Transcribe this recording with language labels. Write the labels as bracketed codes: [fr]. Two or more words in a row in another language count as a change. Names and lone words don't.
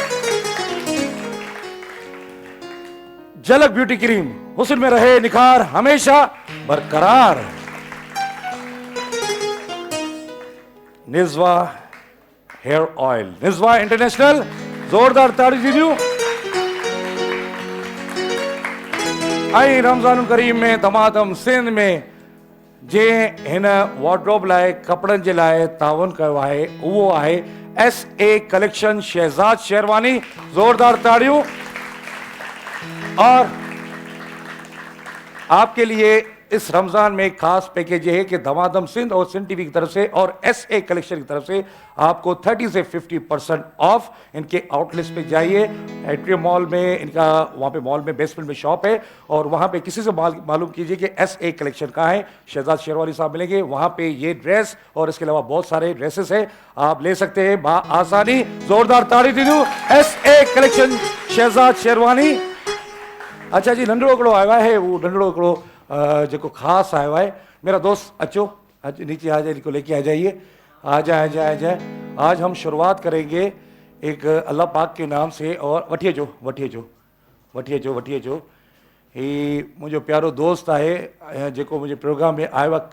[ur] جھلک بیوٹی کریم، حسن میں رہے نکھار ہمیشہ برقرار. نزوا ہیئر آئل، نزوا انٹرنیشنل، زوردار تالی دیجیے. [sd] आई रमजान करीम में दमादम सिंध में जे हिन वार्डरोब लाइ कपड़न जे लाइ तावन कयो आहे उहो आहे SA कलेक्शन शहजाद शेरवानी, [ur] زوردار تالیوں. اور آپ کے لیے اس رمضان میں خاص پیکج یہ ہے کہ دمادم سندھ اور سندھ ٹی وی کی طرف سے اور SA کلیکشن کی طرف سے آپ کو 30 سے 50% آف. ان کے آؤٹ لیٹس پہ جائیے، ایٹریم مال میں ان کا وہاں پہ مال میں بیسمنٹ میں شاپ ہے اور وہاں پہ کسی سے معلوم کیجیے کہ SA کلیکشن کہاں ہے. شہزاد شیروانی صاحب ملیں گے وہاں پہ۔ یہ ڈریس اور اس کے علاوہ بہت سارے ڈریسز ہے، آپ لے سکتے ہیں آسانی. زوردار تالی دیجیے SA کلیکشن شہزاد شیروانی. [sd] अच्छा जी, नंढड़ो हिकिड़ो आयो आहे, वो नंढड़ो हिकिड़ो जो खास आयो है। [ur] میرا دوست اچو، نیچے آ جائے، ان کو لے کے آ جائیے. آ جائے، آ جائے، آ جائے. آج ہم شروعات کریں گے ایک اللہ پاک کے نام سے. [sd] और वठिए जो वठिए जो वठिए जो वठिए जो ही मुझे प्यारो दोस्त है जो मुझे प्रोग्राम में आयो है।